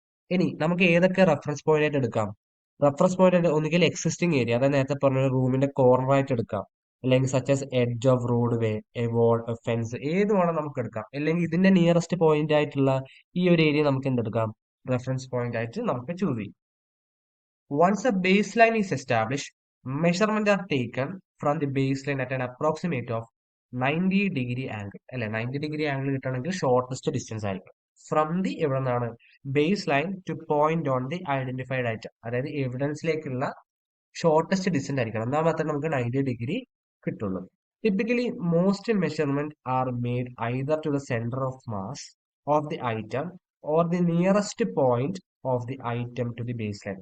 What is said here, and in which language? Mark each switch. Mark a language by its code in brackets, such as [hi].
[ml] ഇനി നമുക്ക് ഏതൊക്കെ റെഫറൻസ് പോയിന്റ് ആയിട്ട് എടുക്കാം? റെഫറൻസ് പോയിന്റ് ഒന്നുകിൽ എക്സിസ്റ്റിംഗ് ഏരിയ, അതായത് നേരത്തെ പറഞ്ഞ റൂമിന്റെ കോർണർ ആയിട്ട് എടുക്കാം, അല്ലെങ്കിൽ [en] such as edge of road way, [ml] A wall, A fence, ഏത് വേണം നമുക്ക് എടുക്കാം. അല്ലെങ്കിൽ ഇതിന്റെ നിയറസ്റ്റ് പോയിന്റ് ആയിട്ടുള്ള ഈ ഒരു ഏരിയ നമുക്ക് എന്തെടുക്കാം? റെഫറൻസ് പോയിന്റ് ആയിട്ട് നമുക്ക് ചൂസ് ചെയ്യാം. [en] Once a baseline is established, measurements are taken from the baseline at an approximate of [ml] 90 degree angle അല്ലെ, 90 ഡിഗ്രി ആംഗിൾ കിട്ടണമെങ്കിൽ ഷോർട്ടസ്റ്റ് ഡിസ്റ്റൻസ് ആയിരിക്കും ഫ്രം ദി എവിടെ നിന്നാണ് base line [en] To point on the identified item. [ml] അതായത് എവിഡൻസിലേക്കുള്ള shortest distance ആയിരിക്കണം. എന്നാൽ മാത്രമേ നമുക്ക് 90 ഡിഗ്രി കിട്ടുള്ളൂ. [en] Typically most measurement are made either to the centre of mass of the item or the nearest point of the item to the base line.